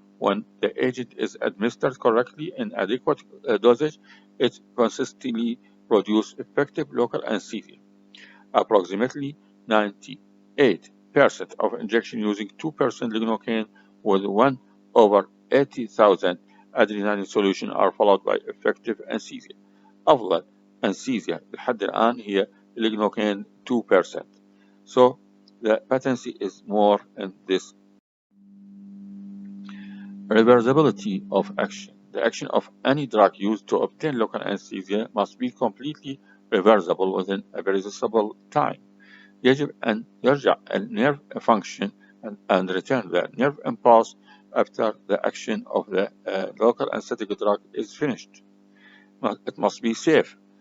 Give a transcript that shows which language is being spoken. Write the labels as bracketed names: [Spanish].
[English] When the agent is administered correctly in adequate dosage, it consistently produces effective local anesthesia. Approximately 98% of injection using 2% lidocaine with 1 over 80,000 adrenaline solution are followed by effective anesthesia. [Arabic] أفضل anesthesia لحد الآن هي lidocaine 2%. [English] So the potency is more in this. Reversibility of action. The action of any drug used to obtain local anesthesia must be completely reversible within a very reasonable time. [Arabic] يجب أن يرجع النيرف [English] function and return the nerve impulse after the action of the local anesthetic drug is finished. It must be safe.